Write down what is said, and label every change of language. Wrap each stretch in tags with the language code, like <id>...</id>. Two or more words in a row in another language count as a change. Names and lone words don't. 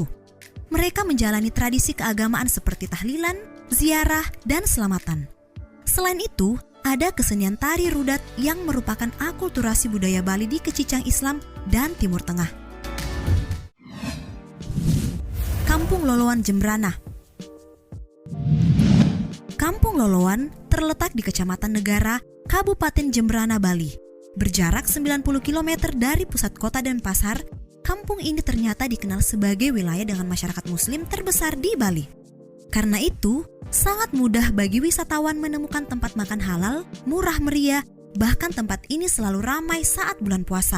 <id>Mereka menjalani tradisi keagamaan seperti tahlilan, ziarah, dan selamatan. Selain itu, ada kesenian tari rudat yang merupakan akulturasi budaya Bali di Kecicang Islam dan Timur Tengah. Kampung Loloan Jembrana. Kampung Loloan terletak di Kecamatan Negara, Kabupaten Jembrana, Bali. Berjarak 90 km dari pusat kota Denpasar, kampung ini ternyata dikenal sebagai wilayah dengan masyarakat Muslim terbesar di Bali. Karena itu, sangat mudah bagi wisatawan menemukan tempat makan halal, murah meriah, bahkan tempat ini selalu ramai saat bulan puasa.</id>